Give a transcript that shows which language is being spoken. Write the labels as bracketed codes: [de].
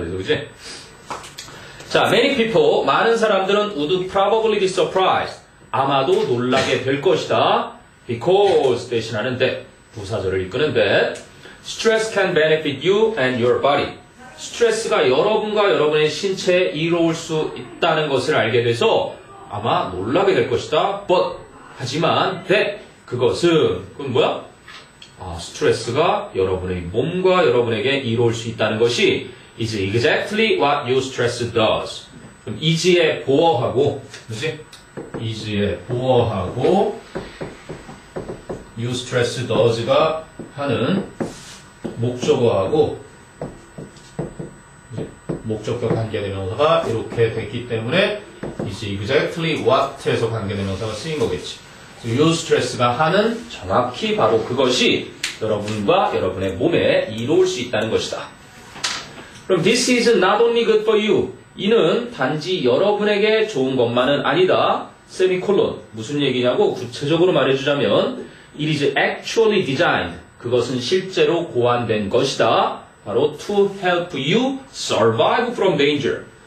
[ko] 그래서 그지? [en] 자, many people [ko] 많은 사람들은 [en] would probably be surprised. [ko] 아마도 놀라게 될 것이다. [en] because [ko] 대신하는데 부사절을 이끄는데 [en] stress can benefit you and your body. [ko] 스트레스가 여러분과 여러분의 신체에 이로울 수 있다는 것을 알게 돼서 아마 놀라게 될 것이다. but 하지만 that 그것은 그건 뭐야? 스트레스가 여러분의 몸과 여러분에게 이로울 수 있다는 것이 [en] is exactly what eustress does. [ko] 그럼 is에 보어하고 그렇지? is에 보어하고 eustress does가 하는 목적어하고 목적격 관계대명사가 이렇게 됐기 때문에 is exactly what에서 관계대명사가 쓰인 거겠지. eustress가 하는 정확히 바로 그것이 여러분과 여러분의 몸에 이로울 수 있다는 것이다. [en] 그럼 this is not only good for you. [ko] 이는 단지 여러분에게 좋은 것만은 아니다. 세미콜론. 무슨 얘기냐고 구체적으로 말해주자면 [en] it is actually designed. [ko] 그것은 실제로 고안된 것이다. [en] 바로 to help you survive from danger.